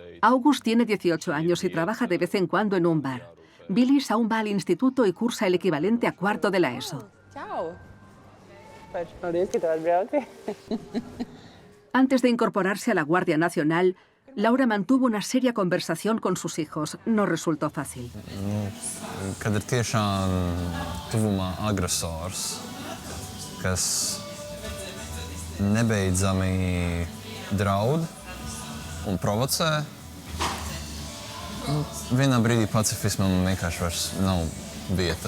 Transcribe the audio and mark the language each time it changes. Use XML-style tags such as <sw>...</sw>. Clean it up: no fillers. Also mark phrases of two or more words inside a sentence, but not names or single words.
<es>August tiene 18 años y trabaja de vez en cuando en un bar. Billis aún va al instituto y cursa el equivalente a cuarto de la ESO.</es> <lv>Čau! Paldies, ka tu atbrauci.</lv> <es>Antes de incorporarse a la Guardia Nacional, Laura mantuvo una seria conversación con sus hijos. No resultó fácil.</es> <lv>Kad ir tiešām tuvumā agresors, kas nebeidzami draud un provocē, vienā brīdī pacifismam vienkārši vairs nav vieta.</lv>